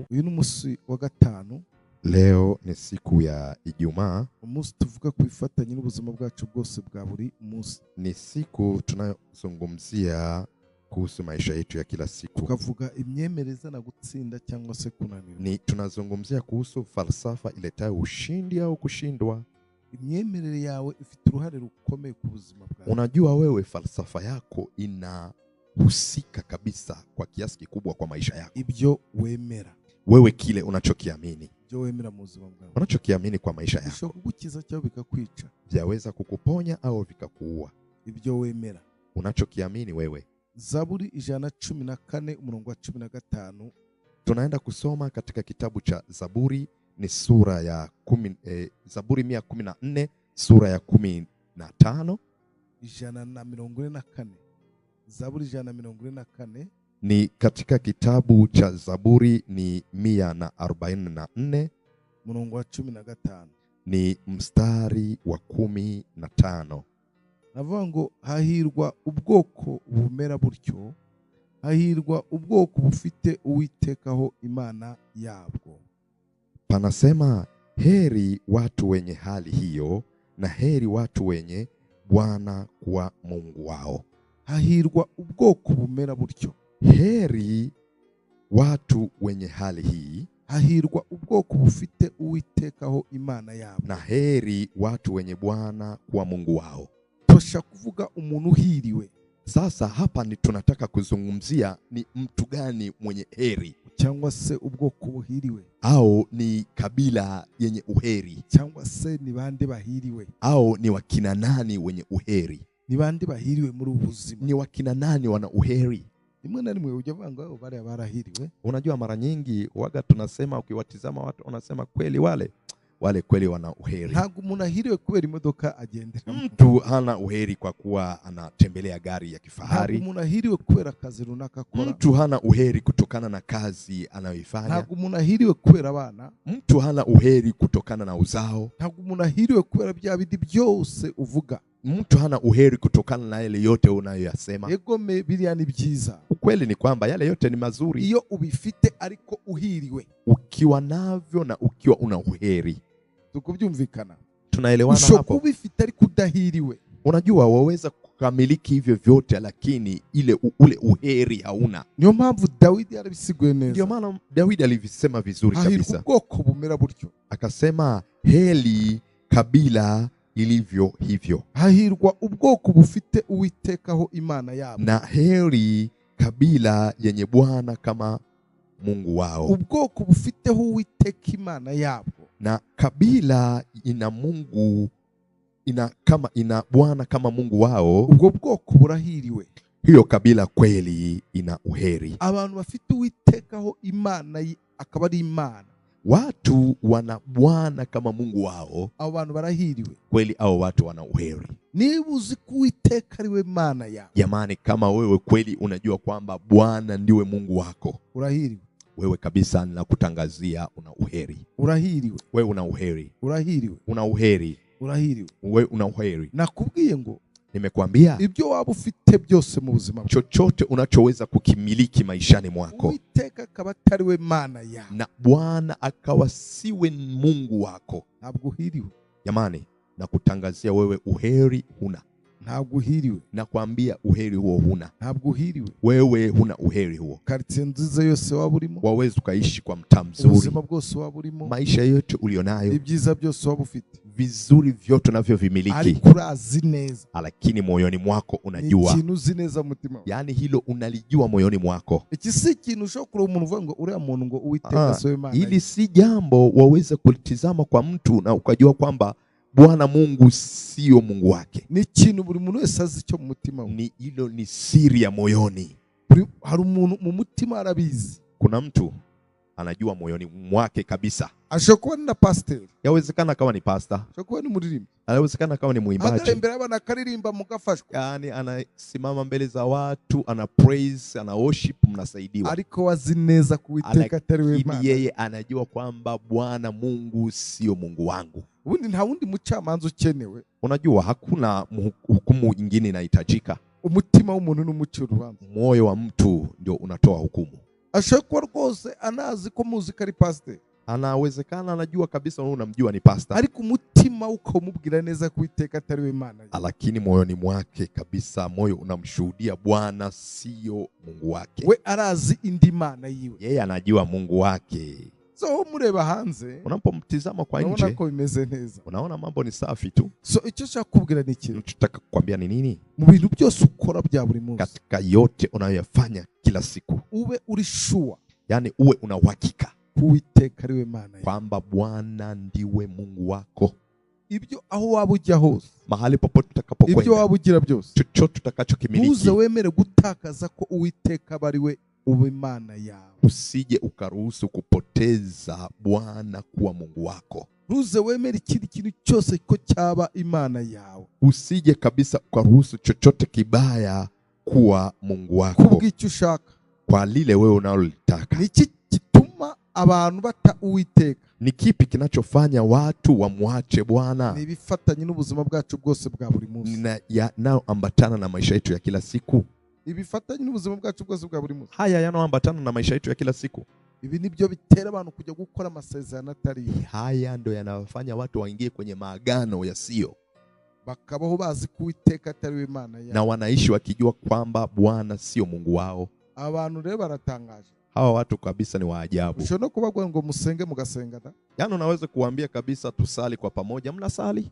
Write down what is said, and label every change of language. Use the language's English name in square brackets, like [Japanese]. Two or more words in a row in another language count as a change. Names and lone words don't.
[Kinyarwanda] Uyu ni umunsi wa gatanu. [Swahili] Leo ni siku ya Ijumaa. [Kinyarwanda] Umunsi tuvuga kuifatanya n'ubuzima bwacu bwose bwa buri munsi. [Swahili] Ni siku tunayozungumzia kuhusu maisha yetu ya kila siku. [Kinyarwanda] Tukavuga imyemereza na gutsinda cyangwa se kunanirwa. [Swahili] Ni tunazungumzia kuhusu falsafa iletayo ushindi au kushindwa. [Kinyarwanda] Imyemerere yawe ifite uruhare rukomeye ku buzima bwawe. [Swahili] Unajua wewe falsafa yako inahusika kabisa kwa kiasi kikubwa kwa maisha yako. [Kinyarwanda] Ibyo wemera. [Swahili] Wewe kile unachokiamini. [Kinyarwanda] Ibyo wemera mu buzima bwawe. [Swahili] Unachokiamini kwa maisha yako. [Kinyarwanda] Bishobora kugukiza cyangwa bikakwica. [Swahili] Vyaweza kukuponya au vikakuua. [Kinyarwanda] Ibyo wemera. [Swahili] Unachokiamini wewe. [Kinyarwanda] Zaburi 114 umurongo wa 15. [Swahili] Tunaenda kusoma katika kitabu cha Zaburi, ni sura ya Zaburi 114 sura ya 15. 144. Zaburi 144 ni katika kitabu cha Zaburi ni 144 [Kinyarwanda] umurongo wa 15. [Swahili] Ni mstari wa 15. [Kinyarwanda] Navuga ngo hahirwa ubwoko bumera buryo, hahirwa ubwoko bufite Uwitekaho Imana yabwo. [Swahili] Panasema heri watu wenye hali hiyo, na heri watu wenye Bwana kuwa Mungu wao. [Kinyarwanda] Hahirwa ubwoko bumera buryo. [Swahili] Heri watu wenye hali hii, [Kinyarwanda] hahirwa ubwoko bufite uwitekaho imana yabo. [Swahili] Na heri watu wenye Bwana kuwa Mungu wao. [Kinyarwanda] Tosha kuvuga umuntu uhiriwe. [Swahili] Sasa hapa ni tunataka kuzungumzia ni mtu gani mwenye heri, [Kinyarwanda] cyangwa se ubwoko buhiriwe, [Swahili] au ni kabila yenye uheri, [Kinyarwanda] cyangwa se ni bande bahiriwe, [Swahili] au ni wakina nani wenye uheri, [Kinyarwanda] ni bande bahiriwe muri ubuzima, [Swahili] ni wakina nani wana uheri. [Kinyarwanda] Rimwe na rimwe ujya vanga [Swahili] wao bale [Kinyarwanda] barahiriwe. [Swahili] Unajua mara nyingi waga tunasema, ukiwatizama watu unasema kweli wale kweli wana uheri. [Kinyarwanda] Ntago umuntu ahiriwe kubera imodoka agendera. [Swahili] Mtu hana uheri kwa kuwa anatembelea gari ya kifahari. [Kinyarwanda] Ntago umuntu ahiriwe kubera kazi runaka akora. [Swahili] Mtu hana uheri kutokana na kazi anayoifanya. [Kinyarwanda] Ntago umuntu ahiriwe kubera abana. [Swahili] Mtu hana uheri kutokana na uzao. [Kinyarwanda] Ntago umuntu ahiriwe kubera bya bidi byose uvuga. [Swahili] Mtu hana uheri kutokana na yale yote unayoyasema. [Kinyarwanda] Yego biriya ni byiza. [Swahili] Ukweli ni kwamba yale yote ni mazuri [Kinyarwanda] iyo ubifite ariko uhiriwe. [Swahili] Ukiwa navyo na ukiwa una uheri. [Kinyarwanda] Tukubyumvikana. [Swahili] Tunaelewana hapo. [Kinyarwanda] Usho kubifite ariko udahiriwe. [Swahili] Unajua waweza kukamiliki hivyo vyote lakini ule uheri hauna. [Kinyarwanda] Niyo mpamvu Dawidi arabisiguye neza. [Swahili] Ndio maana Dawidi alivisema vizuri kabisa. [Kinyarwanda] Ubwoko bumera buryo. [Swahili] Akasema heli kabila ilivyo hivyo. [Kinyarwanda] Hahirwa ubwoko bufite uwitekaho imana yabo. [Swahili] Na heri kabila yenye Bwana kama Mungu wao. [Kinyarwanda] Ubwoko bufiteho uwiteka imana yabo. [Swahili] Na kabila ina Mungu ina Bwana kama Mungu wao. [Kinyarwanda] Ubwo bwoko burahiriwe. [Swahili] Hiyo kabila kweli ina uheri. [Kinyarwanda] Abantu bafite uwitekaho imana akaba ari imana. [Swahili] Watu wana Bwana kama Mungu wao. [Kinyarwanda] Abo bantu barahiriwe. [Swahili] Kweli hao watu wana uheri. [Kinyarwanda] Niba uzi kuwiteka ariwe mana yao. [Swahili] Jamani, kama wewe kweli unajua kwamba Bwana ndiwe Mungu wako, [Kinyarwanda] urahiriwe. [Swahili] Wewe kabisa ninakutangazia una uheri. [Kinyarwanda] Urahiriwe. [Swahili] Wewe una uheri. [Kinyarwanda] Urahiriwe. [Swahili] Una uheri. [Kinyarwanda] Urahiriwe. [Swahili] Wewe una uheri. [Kinyarwanda] Nakubwiye ngo [Swahili] nimekuambia [Kinyarwanda] ibyo waba ufite byose mu buzima, [Swahili] chochote unachoweza kukimiliki maishani mwako, [Kinyarwanda] Uwiteka akaba atariwe mana yao, [Swahili] na Bwana akawa siwe Mungu wako, [Kinyarwanda] ntabwo uhiriwe. [Swahili] Jamani, nakutangazia wewe uheri huna. [Kinyarwanda] Ntabwo uhiriwe. [Swahili] Nakwambia uheri huo huna. [Kinyarwanda] Ntabwo uhiriwe. [Swahili] Wewe huna uheri huo. [Kinyarwanda] Quartier nziza yose waba urimo, [Swahili] waweza ukaishi kwa mtaa mzuri, [Kinyarwanda] ubuzima bwose waba urimo, [Swahili] maisha yote ulionayo, [Kinyarwanda] ibyiza byose waba ufite, [Swahili] vizuri vyote unavyovimiliki, [Kinyarwanda] ariko urazi neza, [Swahili] lakini moyoni mwako unajua, [Kinyarwanda] ikintu uzi neza mutima, [Swahili] yani hilo unalijua moyoni mwako. [Kinyarwanda] Iki si ikintu ushobora umuntu uvuga ngo uriya muntu ngo Uwiteka sowe Imana. [Swahili] Ili si jambo waweza kulitizama kwa mtu na ukajua kwamba Bwana Mungu sio Mungu wake. [Kinyarwanda] Ni ikintu buri muntu wese azi cyo mu mutima we. [Swahili] Ni hilo ni siri ya moyoni. [Kinyarwanda] Hari umuntu mu mutima arabizi. [Swahili] Kuna mtu anajua moyoni mwake kabisa. [Kinyarwanda] Ashobora kuba ni pastor. [Swahili] Yawezekana kama ni pastor. [Kinyarwanda] Ashobora kuba ni muririmbi. [Swahili] Yawezekana kama ni muimbaji. [Kinyarwanda] Hata mbele y'abana akaririmba mugafashwa. [Swahili] Yani anasimama mbele za watu, ana praise, ana worship, mnasaidiwa. [Kinyarwanda] Ariko wazi neza kuwiteka atariwe Imana. [Swahili] Yeye anajua kwamba Bwana Mungu sio Mungu wangu. [Kinyarwanda] Ubundi nta wundi mucamanza ukenewe. [Swahili] Unajua hakuna hukumu nyingine inahitajika. [Kinyarwanda] Umutima w'umuntu n'umucyo urubanza. [Swahili] Moyo wa mtu ndio unatoa hukumu. [Kinyarwanda] Ashobora rwose anazi ko muzika ari pastor. [Swahili] Anawezekana anajua kabisa wewe unamjua ni pastor. [Kinyarwanda] Ariko umutima ukamubwira neza kuwiteka atariwe Imana. [Swahili] Lakini moyoni mwake kabisa moyo unamshuhudia Bwana sio Mungu wake. [Kinyarwanda] We arazi indi mana yiwe. [Swahili] Yeye anajua Mungu wake. [Kinyarwanda] So mureba hanze, [Swahili] unapomtizama kwa nje, [Kinyarwanda] unaona ko bimeze neza. [Swahili] Unaona mambo ni safi tu. [Kinyarwanda] So icyo cyakubwira ni iki? [Swahili] Nataka kukwambia ni nini? [Kinyarwanda] Mu bintu byose ukora bya buri munsi, [Swahili] katika yote unayoyafanya kila siku, [Kinyarwanda] ube uri sure, [Swahili] yani uwe una uhakika [Kinyarwanda] kuwiteka ariwe Mana [Swahili] kwamba Bwana ndiwe Mungu wako. [Kinyarwanda] Ibyo aho waba ujya hose, [Swahili] mahali popote utakapokwenda, [Kinyarwanda] ibyo waba ugira byose, [Swahili] chochote utakachokimiliki, [Kinyarwanda] uze wemere gutakaza ko Uwiteka bariwe ube Mana yawe. [Swahili] Usije ukaruhusu kupoteza Bwana kuwa Mungu wako. [Kinyarwanda] Uze wemere ikindi kintu cyose ko cyaba Imana yawe. [Swahili] Usije kabisa ukaruhusu chochote kibaya kuwa Mungu wako. [Kinyarwanda] Kubw'icyo ushaka, [Swahili] kwa lile wewe unalolitaka. [Kinyarwanda] Niki kituma abantu bata Uwiteka? [Swahili] Ni kipi kinachofanya watu wamwache Bwana? [Kinyarwanda] Ni bifatanye n'ubuzima bwacu bwose bwa buri munsi, [Swahili] yanayoambatana na maisha yetu ya kila siku. [Kinyarwanda] Ibifatanye n'ubuzima bwacu bwose bwa buri munsi, [Swahili] haya yanayoambatana na maisha yetu ya kila siku. [Kinyarwanda] Ibi nibyo bitera abantu kujya gukora amasezerano atari. [Swahili] Haya ndio yanawafanya watu waingie kwenye maagano yasiyo, [Kinyarwanda] bakabaho bazi kuwiteka atariwe Imana yao, [Swahili] na wanaishi wakijua kwamba Bwana sio Mungu wao. [Kinyarwanda] Abantu rero baratangaje. [Swahili] Hawa watu kabisa ni waajabu. [Kinyarwanda] Ushobora kubabwira ngo musenge mugasengana. [Swahili] Yaani unaweza kuambia kabisa tusali kwa pamoja, mnasali.